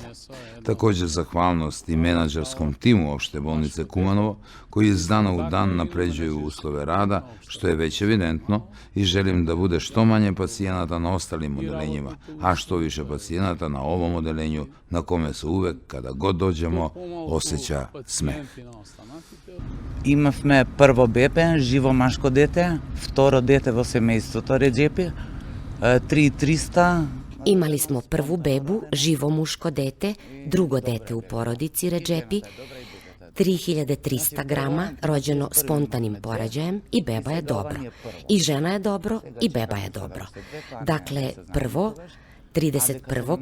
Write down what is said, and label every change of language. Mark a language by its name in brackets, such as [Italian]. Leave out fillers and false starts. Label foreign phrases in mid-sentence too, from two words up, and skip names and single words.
[Serbian] Također zahvalnost i menadžerskom timu opšte bolnice Kumanovo, koji iz dana u dan napređuju uslove rada, što je već evidentno, i želim da bude što manje pacijenata na ostalim odelenjima, a što više pacijenata na ovom odelenju, na kome se uvek, kada god dođemo, osjeća smeh. [Macedonian] Имавме прво бебе, живо машко дете, второ дете во семејството Реджепи, 3300. [Serbian] Imali smo prvu bebu, živo muško dete, drugo dete u porodici Redžepi, 3300 grama, rođeno spontanim porađajem i beba je dobro. I žena je dobro i beba je dobro. Dakle, prvo, 31.